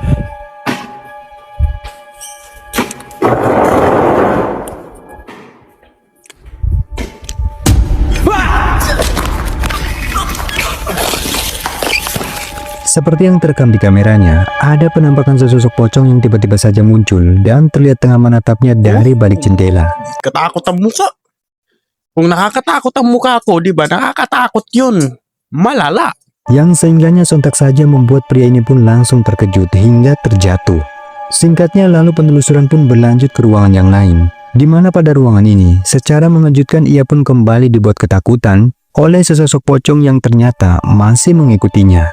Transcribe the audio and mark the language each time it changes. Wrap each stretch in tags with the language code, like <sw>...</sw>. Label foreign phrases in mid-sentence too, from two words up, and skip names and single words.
<id>Seperti yang terekam di kameranya, ada penampakan sesosok pocong yang tiba-tiba saja muncul dan terlihat tengah menatapnya dari balik jendela.</id> <tl>Katakot ang muka. Kung nakakatakot ang muka ko, di ba? Nakakatakot yun. Malala.</tl> <id>Yang sehingganya sontak saja membuat pria ini pun langsung terkejut hingga terjatuh. Singkatnya lalu penelusuran pun berlanjut ke ruangan yang lain, di mana pada ruangan ini secara mengejutkan ia pun kembali dibuat ketakutan oleh sesosok pocong yang ternyata masih mengikutinya.</id>